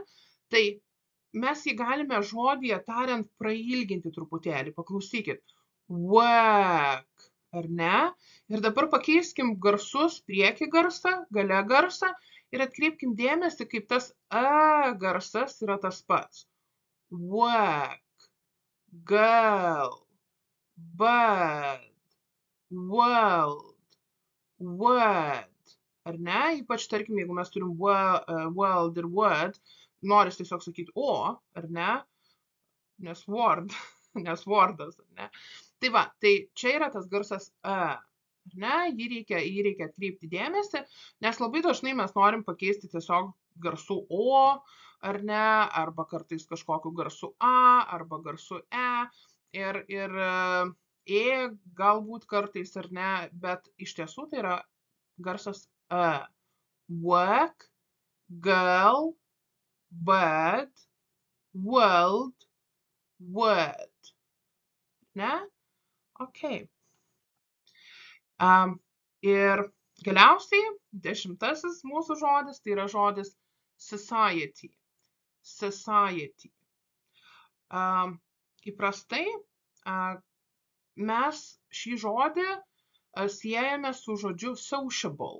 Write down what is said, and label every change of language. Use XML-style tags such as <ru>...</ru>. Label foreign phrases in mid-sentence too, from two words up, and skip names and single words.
<lt>Tai mes jį galime žodyje tariant prailginti truputėlį. Paklausykit. Work, ar ne? Ir dabar pakeiskim garsus, priekį garsą, gale garsą ir atkreipkim dėmesį, kaip tas garsas yra tas pats.</lt> <en>Work, girl, bird, world, word.</en> <lt>Ar ne? Ypač, tarkim, jeigu mes turim world ir word, noris tiesiog sakyti o, ar ne? Nes word, nes wordas, ar ne? Tai va, tai čia yra tas garsas ar ne? Jį reikia atkreipti dėmesį, nes labai dažnai mes norim pakeisti tiesiog garsu o, ar ne? Arba kartais kažkokiu garsu a, arba garsu e. Ir galbūt kartais, ar ne? Bet iš tiesų tai yra garsas</lt> <en>work, girl, bird, world, word.</en> <lt>Ne? Ok. Ir galiausiai 10 mūsų žodis, tai yra žodis society. Society. Įprastai mes šį žodį siejame su žodžiu sociable.</lt>